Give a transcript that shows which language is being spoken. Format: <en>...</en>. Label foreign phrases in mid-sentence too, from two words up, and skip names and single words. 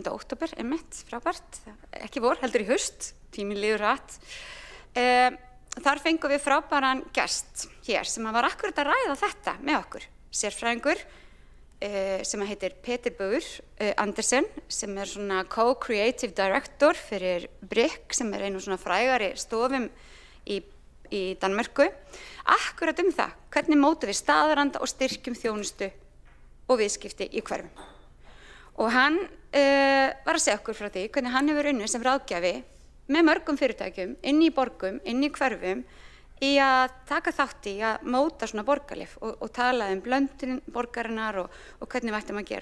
<is>október, einmitt, frábært, ekki vor, heldur í haust, tíminn líður hratt. Þar fengum við frábæran gest hér sem var akkurat að ræða þetta með okkur. Sérfræðingur sem heitir Peter Bauer Andersen sem svona</is> <en>co-creative director</en> <is>fyrir BRIC sem einu svona frægari stofum í Danmörku. Akkurat það, hvernig mótum við staðaranda og styrkjum þjónustu og viðskipti í hverfum. Og hann var að segja okkur frá því hvernig hann hefur unnið sem ráðgjafi með mörgum fyrirtækjum, inn í borgum, inn í hverfum, í að taka þátt í að móta svona borgarlíf og tala blöndun borgarinnar og hvernig við ættum að gera.</is>